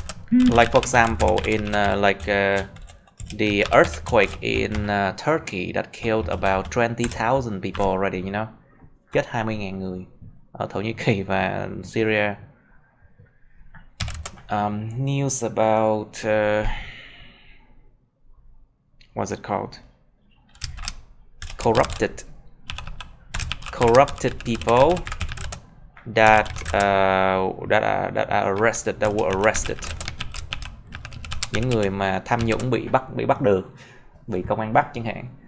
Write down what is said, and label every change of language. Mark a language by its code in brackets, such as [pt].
[en] Like for example, in the earthquake in Turkey that killed about 20,000 people already, you know, [vi] chết 20.000 người ở Thổ Nhĩ Kỳ và Syria. [en] News about what's it called? Corrupted people that were arrested. [vi] Những người mà tham nhũng bị bắt được, bị công an bắt chẳng hạn.